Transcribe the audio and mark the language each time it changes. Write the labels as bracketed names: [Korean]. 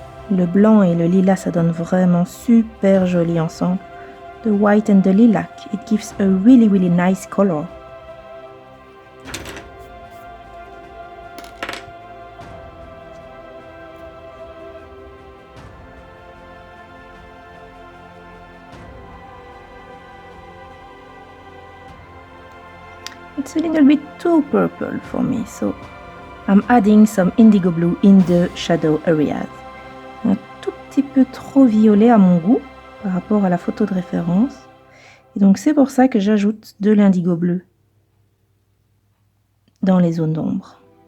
[French] Le blanc et le lilas, ça donne vraiment super joli ensemble. [English] The white and the lilac, it gives a really nice color. It's a little bit too purple for me, so I'm adding some indigo blue in the shadow areas. [French] Un tout petit peu trop violet à mon goût par rapport à la photo de référence. Et donc c'est pour ça que j'ajoute de l'indigo bleu dans les zones d'ombre.